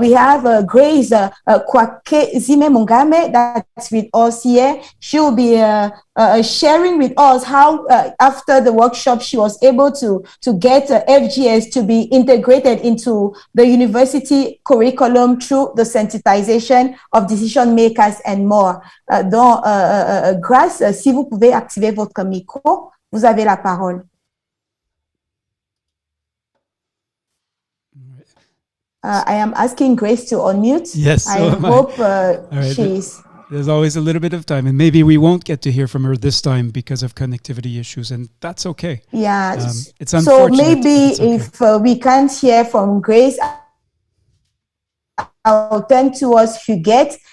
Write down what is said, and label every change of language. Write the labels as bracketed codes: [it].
[en] We have Grace Kwake Zime Mungame that's with us here. She'll be sharing with us how after the workshop she was able to get FGS to be integrated into the university curriculum through the sensitization of decision makers and more. [fr] Donc, Grace, si vous pouvez activer votre micro, vous avez la parole. [en] I am asking Grace to unmute. Yes, so I hope right, she's... There's always a little bit of time, and maybe we won't get to hear from her this time because of connectivity issues, and that's okay. Yeah, it's unfortunate. So maybe okay. If we can't hear from Grace, I'll turn towards Huguette.